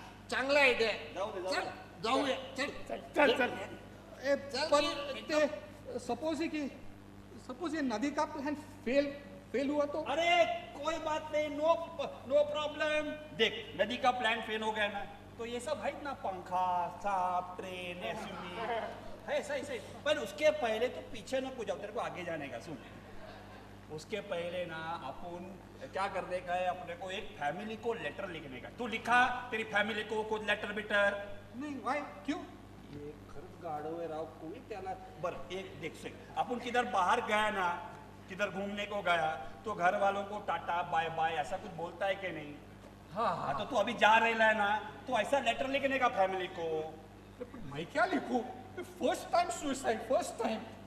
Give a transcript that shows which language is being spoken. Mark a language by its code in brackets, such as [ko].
[mr] चांगला आयडिया चल जाऊया चल चल चल। पण ते [hi] सपोज ये नदी का प्लान फेल हुआ तो? अरे कोई बात नहीं, नो प्रॉब्लम। देख नदी का प्लान फेल हो गया ना, तो ये सब है ना, पंखा, सांप, ट्रेन, एसयूवी है, सही सही। पर उसके पहले तो पीछे ना कुछ, तेरे को आगे जाने का सुन। उसके पहले ना अपन क्या करने का है, अपने को एक फैमिली को लेटर लिखने का। तू लिखा तेरी फॅमिली को कुछ लेटर बिटर? नहीं, वाय क्यों? [mr] ये खरंच गाढव आहे राव, कोणी त्याला। [hi] बरं एक देख से, अपन किधर बाहर गया ना, किधर घूमने को गया, तो घर वालों को टाटा बाय बाय ऐसा कुछ बोलता है कि नहीं? हाँ तो तू अभी जा रहा है ना, तो ऐसा लेटर लिखने का फैमिली को। मैं क्या लिखूं? [en] First time suicide, first time.